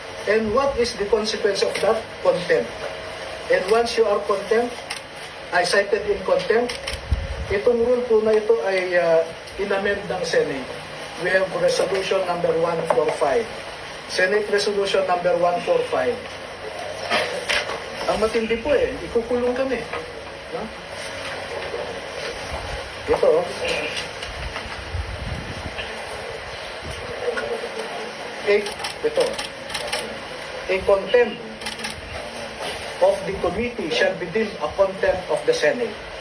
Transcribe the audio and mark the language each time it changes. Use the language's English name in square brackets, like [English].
[English] And what is the consequence of that? Contempt. And once you are contempt, I cited in contempt, [Filipino] itong rule po na ito ay inamend ng Senate. [English] We have resolution number 145. Senate resolution number 145. [Filipino] Ang matindi po ikukulong kami. No? Ito, ito, [English] a contempt of the committee shall be deemed a contempt of the Senate.